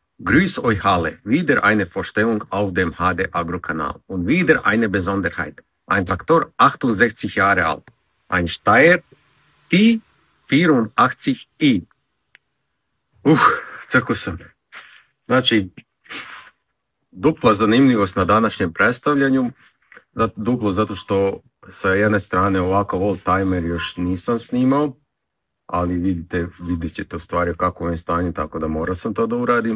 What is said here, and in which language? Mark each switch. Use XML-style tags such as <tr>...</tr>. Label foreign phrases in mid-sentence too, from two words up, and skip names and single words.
<de>Grüß euch alle, wieder eine Vorstellung auf dem HD Agro-Kanal und wieder eine Besonderheit. Ein Traktor 68 Jahre alt, ein Steyr T84i.</de> <sr>Crko sam. Znači, dupla zanimljivost na današnjem predstavljanju. Duplo zato što sa jedne strane ovakav old-timer još nisam snimao, ali vidjet ćete u stvari u kakvom je stanju, tako da morao sam to da uradim.</sr>